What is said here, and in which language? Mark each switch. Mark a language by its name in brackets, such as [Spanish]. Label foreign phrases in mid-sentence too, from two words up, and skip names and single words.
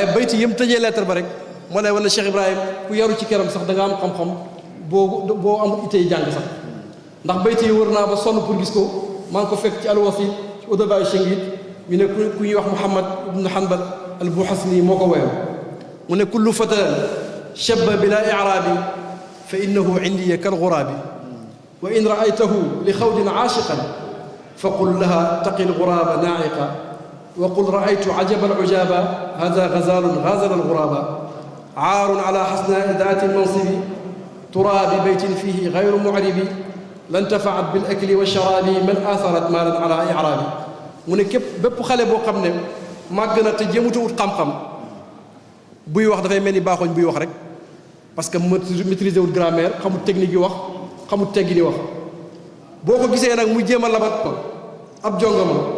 [Wolof] bayti yëm tëjee leetar ba rek moo lay wane Cheikh Ibrahim ku yaru ci këram sax da nga am xam-xam boo amul itey jàng sax ndax bayti yi wër naa ba sonn pour gis ko maa ngi ko fekk ci alwasit ci udaba shangit ñu ne ku ñuy wax Muhammad ibnu Hanbal al Buhasni moo ko woyoon mu ne [Arabic] كل فتى شب بلا إعراب فإنه عندي كالغراب و إن رأيته لخوض عاشقا فقل لها تقي الغراب ناعقا وقل رأيت عجبا العجب هذا غزال غازل الغرابا عار على حسناء ذات المنصب ترى ببيت فيه غير معرب لن تفات بالأكل والشراب من آثرت مالا على إعراب [Wolof] mu ne képp bépp xale boo xam ne màgg na te jéemutu wut xam-xam buy wax dafay mel ni baaxooñ buy wax rek [French] parce que maîtriser [Wolof] wut grammaire xamut technique yi wax xamut teggi di wax boo ko gisee nag mu jéem a labat ko ab jongama